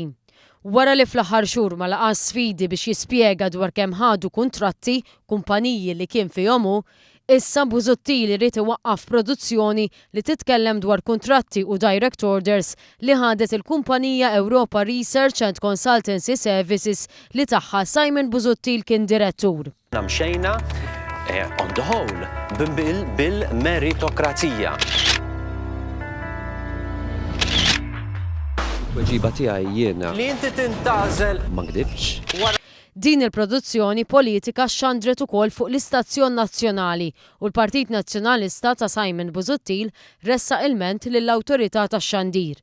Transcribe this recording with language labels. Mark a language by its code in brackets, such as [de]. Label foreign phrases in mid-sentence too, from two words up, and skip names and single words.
[mt] Wara li fl-aħħar xhur ma laqas sfidi biex jispjega dwar kemm ħadu kuntratti kumpaniji li kien fihom hu, issa Busuttil irid iwaqqaf produzzjoni li titkellem dwar kuntratti u [en] direct orders [mt] li ħadet il-kumpanija Europa Research and Consultancy Services li tagħha Simon Busuttil kien direttur. Mxejna [en] on the whole [mt] bil-meritokrazija. Weġiba tiegħi jiena Li inti tintażel ma ngdibx. Din il-produzzjoni politika xandret ukoll fuq l-Istazzjon Nazzjonali u l-Partit Nazzjonalista ta' Simon Busuttil ressa ilment lill-awtorità tax-xandir.